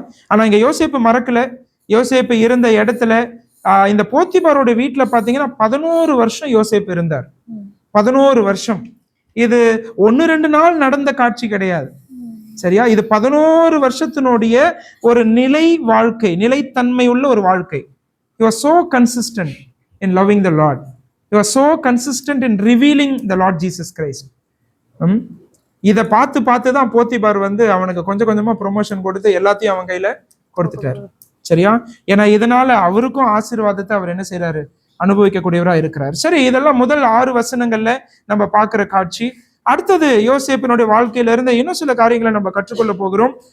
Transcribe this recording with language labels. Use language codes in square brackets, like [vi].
[ta] ஆனா இங்க யோசேப்பு மறக்கல. யோசேப்பு இருந்த இடத்துல இந்த போத்திபாரோட வீட்டுல பாத்தீங்கன்னா 11 வருஷம் யோசேப்பு இருந்தார். 11 வருஷம். இது 1-2 நாள் நடந்த காட்சி கிடையாது. சரியா? இது 11 வருஷத்தினுடைய ஒரு நிலை வாழ்க்கை, நிலைத்தன்மை உள்ள ஒரு வாழ்க்கை. [en] He was so consistent in loving the Lord. He was so consistent in revealing the Lord Jesus Christ. [ta] இதை பார்த்து தான் போத்திபார் வந்து அவனுக்கு கொஞ்சம் கொஞ்சமா ப்ரொமோஷன் கொடுத்து எல்லாத்தையும் அவன் கையில கொடுத்துட்டாரு. சரியா? ஏன்னா இதனால அவருக்கும் ஆசீர்வாதத்தை அவர் என்ன செய்யறாரு? அனுபவிக்கக்கூடியவரா இருக்கிறார். சரி, இதெல்லாம் முதல் 6 வசனங்கள்ல நம்ம பார்க்கிற காட்சி. அடுத்தது யோசேப்பினுடைய வாழ்க்கையில இருந்த இன்னும் சில காரியங்களை நம்ம கற்றுக்கொள்ள போகிறோம்.